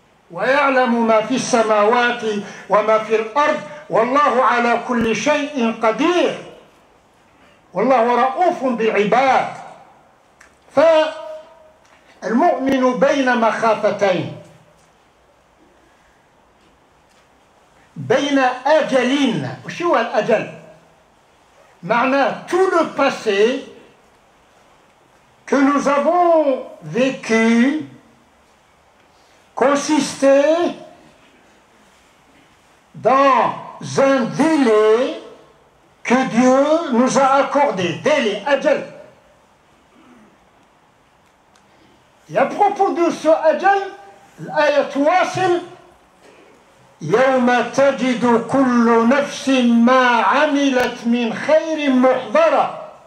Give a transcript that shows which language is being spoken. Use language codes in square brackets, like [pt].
[ar] ويعلم ما في السماوات وما في الأرض والله على كل شيء قدير والله رؤوف بالعباد. فالمؤمن بين مخافتين، بين أجلين. وش هو الأجل؟ معناه [fr] tout le passé que nous avons vécu consistait dans un délai que Dieu nous a accordé. Délai, ajal. Et à propos de ce ajal, l'ayat wasil [ar] يوم تجد كل نفس ما عملت من خير محضرة.